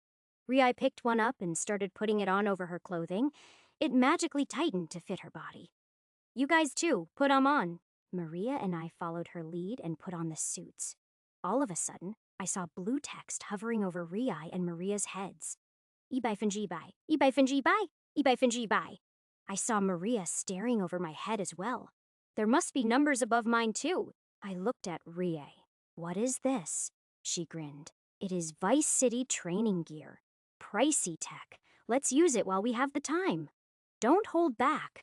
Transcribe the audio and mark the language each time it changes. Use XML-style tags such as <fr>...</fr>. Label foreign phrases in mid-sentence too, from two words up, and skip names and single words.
<en>Rie picked one up and started putting it on over her clothing. It magically tightened to fit her body. You guys too, put 'em on. Maria and I followed her lead and put on the suits. All of a sudden, I saw blue text hovering over Rie and Maria's heads. Ibai Finji Bai, Ibai Finji Bai, Ibai Finji Bai. I saw Maria staring over my head as well. There must be numbers above mine too. I looked at Rie. What is this? She grinned. It is Vice City training gear. Pricey tech. Let's use it while we have the time. Don't hold back.</en>